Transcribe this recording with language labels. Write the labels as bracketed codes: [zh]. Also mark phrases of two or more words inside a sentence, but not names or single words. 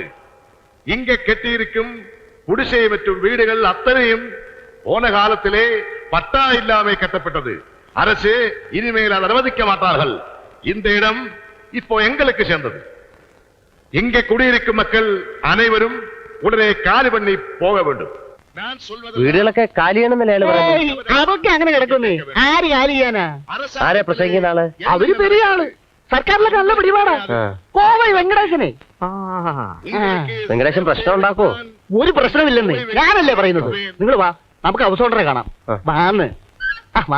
[ta] இங்கே கட்டியிருக்கும் குடிசை மற்றும் வீடுகள் அத்தனையும் போன காலத்திலே பட்டா இல்லாமை கட்டப்பட்டது. அரசு இனிமேல் அதை அனுமதிக்க மாட்டார்கள். இந்த இடம் இப்போ எங்களுக்கு சேர்ந்தது. இங்கே குடியிருக்கும் மக்கள் அனைவரும் உடனே காலி பண்ணி போக வேண்டும். நான் சொல்வது [ml] വീടുകളൊക്കെ കാലിയാണെന്നല്ലേ ഏയ്, അതൊക്കെ അങ്ങനെ കിടക്കുന്നേ. ആര് കാലി ചെയ്യാനാ? ആരെ പ്രസംഗിക്കുന്ന ആള്? അവര് പെരിയ ആള്, സർക്കാരിലൊക്കെ നല്ല പിടിപാടാ. കോവൈ വെങ്കടേശനെ. വെങ്കടേശൻ പ്രശ്നം ഉണ്ടാക്കോ? ഒരു പ്രശ്നമില്ലെന്ന് ഞാനല്ലേ പറയുന്നത്. നിങ്ങൾ വാ, നമുക്ക് അവസോണ്ടറെ കാണാം. വാന്ന് വാ.